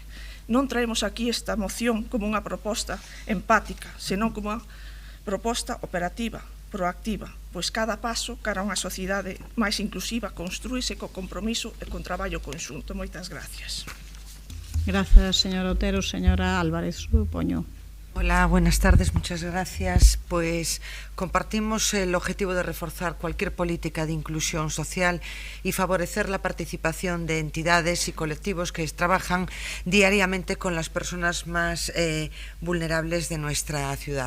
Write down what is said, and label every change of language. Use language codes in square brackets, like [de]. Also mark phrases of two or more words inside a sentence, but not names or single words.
[gl] Non traemos aquí esta moción como unha proposta empática, senón como unha proposta operativa, proactiva, pois cada paso cara a unha sociedade máis inclusiva construíse co compromiso e con traballo conxunto. Moitas gracias. Gracias, señora Otero. Señora Álvarez, supoño. [es] Hola, buenas tardes, muchas gracias. Pues compartimos el objetivo de reforzar cualquier política de inclusión social y favorecer la participación de entidades y colectivos que trabajan diariamente con las personas más vulnerables de nuestra ciudad.